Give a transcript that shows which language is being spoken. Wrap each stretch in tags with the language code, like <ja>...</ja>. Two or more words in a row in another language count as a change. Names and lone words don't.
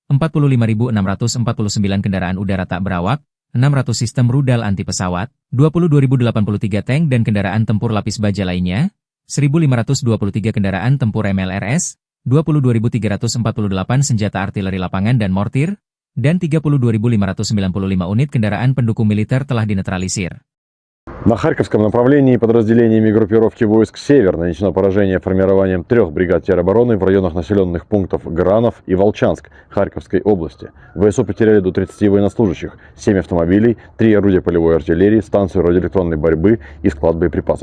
<id>45.649 kendaraan udara tak berawak, 600 sistem rudal anti pesawat, 22.083 tank dan kendaraan tempur lapis baja lainnya, 1.523 kendaraan tempur MLRS, 22.348 senjata artileri lapangan dan mortir, dan 32.595 unit kendaraan pendukung militer telah dinetralisir.</id> <ru>На Харьковском направлении подразделениями группировки войск «Север» нанесено поражение формированием 3 бригад теробороны в районах населенных пунктов Гранов и Волчанск Харьковской области. ВСУ потеряли до 30 военнослужащих, 7 автомобилей, 3 орудия полевой артиллерии, станцию радиоэлектронной борьбы и склад боеприпасов.</ru>